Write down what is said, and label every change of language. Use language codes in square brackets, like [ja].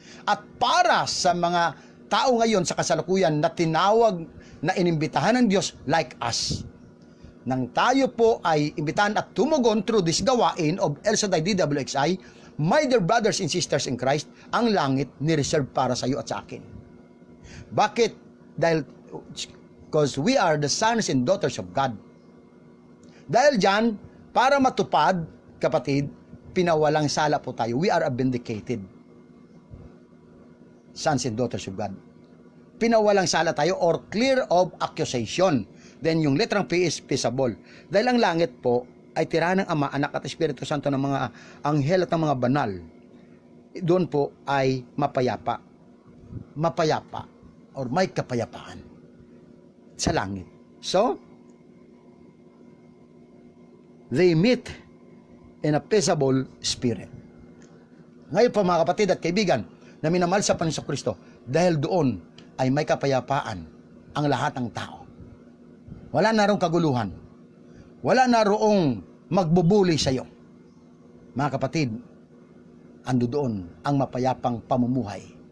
[tl] At para sa mga tao ngayon sa kasalukuyan na tinawag, na inimbitahan ng Diyos like us, nang tayo po ay imbitahan at tumugon through this gawain of El Shaddai DWXI, [en] my dear brothers and sisters in Christ, [tl] ang langit ni-reserve para sa iyo at sa akin. Bakit? Dahil [en] because we are the sons and daughters of God. [tl] Dahil dyan, para matupad, kapatid, pinawalang sala po tayo. [en] We are vindicated sons and daughters of God. [tl] Pinawalang sala tayo [en] or clear of accusation. [tl] Then yung letrang P is peaceable. Dahil ang langit po ay tirahan ng Ama, Anak at Espiritu Santo ng mga anghel at ng mga banal. Doon po ay mapayapa. Mapayapa or may kapayapaan sa langit. [en] So, they meet in a peaceable spirit. [tl] Ngayon po mga kapatid at kaibigan na minamahal sa Panginoon Kristo, dahil doon ay may kapayapaan ang lahat ng tao. Wala na roong kaguluhan. Wala na roong magbubuli sa iyo. Mga kapatid, ando doon ang mapayapang pamumuhay.